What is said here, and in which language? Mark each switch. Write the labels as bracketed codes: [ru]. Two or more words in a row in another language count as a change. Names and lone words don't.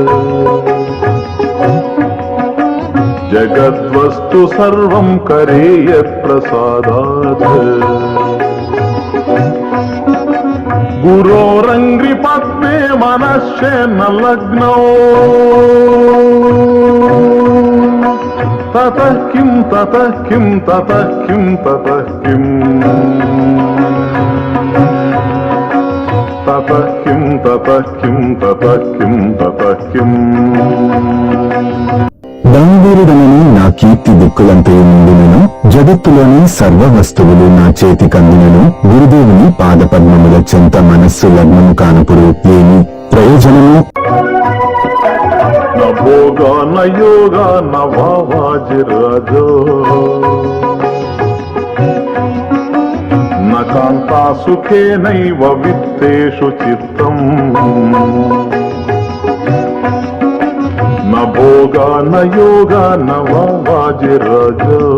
[sa] జగద్వస్తు సర్వం కరేయ ప్రసాదాత్ గురోరంగ్రి పద్మే మనశ్చేన లగ్నౌ తతః కిం తతః కిం తతః కిం తతః కిం తతః కిం తతః కిం తతః కిం తతః కిం. [te] దానవీరుడనని నా కీర్తి దిక్కులంతయు ముందునను జగత్తులోని సర్వ వస్తువులు నా చేతి కందినను గురుదేవుని పాదపద్మముల చెంత మనస్సు లగ్నము కానుపుడు ఏమి ప్రయోజనము. [sa] న భోగా న యోగా న వావాజిరాజో న కాంతా సుఖేనైవ విత్తేషు చిత్తం న భోగా న యోగా న వావాజిరాజో